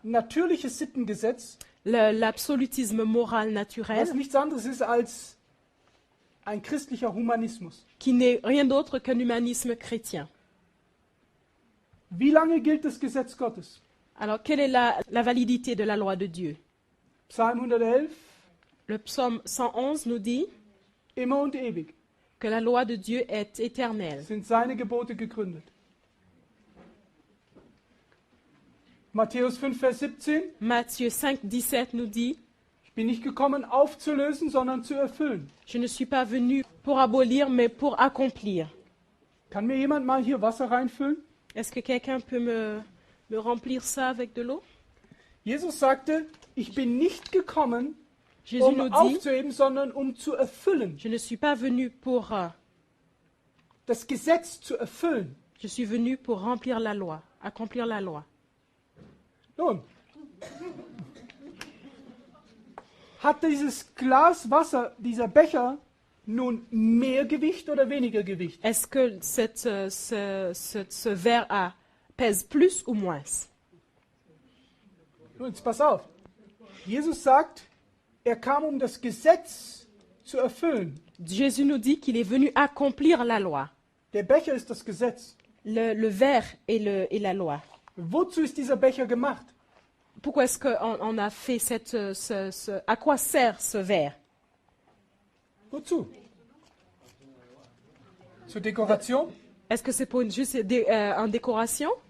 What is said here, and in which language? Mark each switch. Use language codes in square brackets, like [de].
[de] natürliche Sittengesetz, [fr] L'absolutisme moral naturel, [de] was nichts anderes ist als ein christlicher Humanismus. [fr] qui n'est rien d'autre qu'un humanisme chrétien. [de] Wie lange gilt das Gesetz Gottes? [fr] Alors, quelle est la validité de la loi de Dieu? [de] Psalm 111, [fr] Le psaume 111 nous dit [de] immer und ewig [fr] que la loi de Dieu est éternelle. [de] sind seine Gebote gegründet. Matthäus 5, Vers 17, [fr] Matthieu 5, 17 nous dit [de] ich bin nicht gekommen aufzulösen, sondern zu erfüllen. [fr] Je ne suis pas venu pour abolir, mais pour accomplir. [de] Kann mir jemand mal hier Wasser reinfüllen? [fr] Est-ce que quelqu'un peut me remplir ça avec de l'eau? [de] Jesus sagte, ich bin nicht gekommen, [fr] Jésus nous dit [de] aufzuheben, sondern zu erfüllen. [fr] Je ne suis pas venu pour. [de] Das Gesetz zu erfüllen. [fr] Je suis venu pour remplir la loi, accomplir la loi. [de] Nun, hat dieses Glas Wasser, dieser Becher, nun mehr Gewicht oder weniger Gewicht? [fr] Est-ce que ce verre pèse plus ou moins? [de] Nun, jetzt pass auf. Jesus sagt, er kam, um das Gesetz zu erfüllen. [fr] Jésus nous dit qu'il est venu accomplir la loi. [de] Der Becher ist das Gesetz. [fr] Le verre est la loi. [de] Wozu ist dieser Becher gemacht? [fr] Pourquoi est-ce qu'on a fait à quoi sert ce verre? [de] Wozu? Zur Dekoration? [fr] Est-ce que c'est pour juste en décoration?